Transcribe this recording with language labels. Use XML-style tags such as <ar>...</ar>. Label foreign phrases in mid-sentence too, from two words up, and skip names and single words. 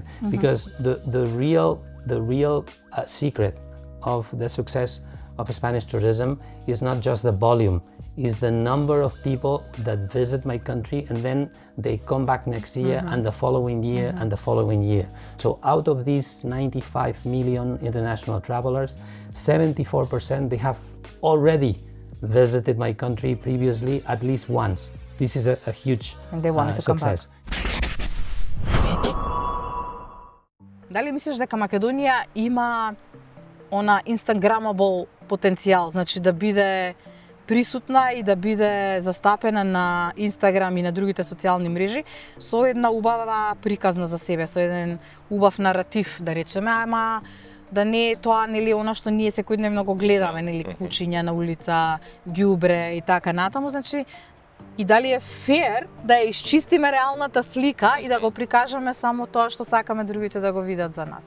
<en>Because the real secret of the success of Spanish tourism is not just the volume, is the number of people that visit my country and then they come back next year and the following year and the following year. So out of these 95 million international travelers, 74% they have already visited my country previously at least once. This is a huge And they wanted to come back. success.</en> <mk>Дали мислиш дека Македонија има она инстаграмабл потенцијал, значи да биде присутна и да биде застапена на Инстаграм и на другите социјални мрежи со една убава приказна за себе, со еден убав наратив, да речеме, ама да не е тоа, нели, она што ние секојдневно го гледаме, нели, кучиња на улица, ѓубре и така натаму, значи и дали е фер да ја исчистиме реалната слика и да го прикажеме само тоа што сакаме другите да го видат за нас.</mk>